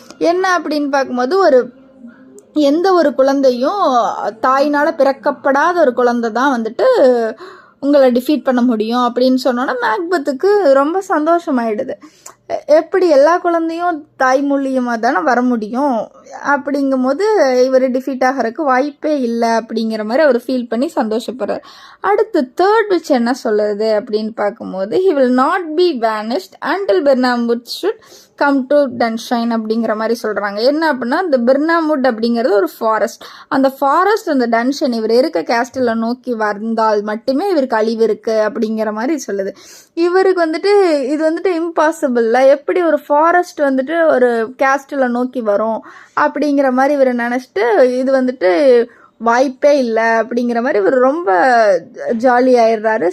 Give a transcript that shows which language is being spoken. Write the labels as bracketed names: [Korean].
[Tamil] என்ன அப்படின்னு பார்க்கும்போது எந்த ஒரு குழந்தையும் தாயினால் பிறக்கப்படாத ஒரு குழந்தை தான் வந்துட்டு உங்களை டிஃபீட் பண்ண முடியும் அப்படின்னு சொன்னோன்னா மேக்பெத்துக்கு ரொம்ப சந்தோஷமாயிடுது. எப்படி எல்லா குழந்தையும் தாய் மூலியமாக தானே வர முடியும், அப்படிங்கும் போது இவர் டிஃபீட் ஆகிறதுக்கு வாய்ப்பே இல்லை அப்படிங்கிற மாதிரி அவர் ஃபீல் பண்ணி சந்தோஷப்படுறார். அடுத்து தேர்ட் விச் என்ன சொல்லுது அப்படின்னு பார்க்கும்போது [English] he will not be vanished until Birnamwood should come to Dunshine [Tamil] அப்படிங்கிற மாதிரி சொல்கிறாங்க. என்ன அப்படின்னா இந்த Birnamwood அப்படிங்கிறது ஒரு ஃபாரஸ்ட். அந்த ஃபாரஸ்ட் அந்த டன்ஷன் இவர் இருக்க கேஸ்டில் நோக்கி வந்தால் மட்டுமே இவருக்கு அழிவு இருக்குது அப்படிங்கிற மாதிரி சொல்லுது. இவருக்கு வந்துட்டு இது வந்துட்டு இம்பாசிபிள், எப்படி ஒரு ஃபாரஸ்ட் வந்துட்டு ஒரு கேஸ்டில் நோக்கி வரும் அப்படிங்கிற மாதிரி இவர் நினச்சிட்டு இது வந்துட்டு வாய்ப்பே இல்லை அப்படிங்கிற மாதிரி இவர் ரொம்ப ஜாலி ஆயிடுறாரு.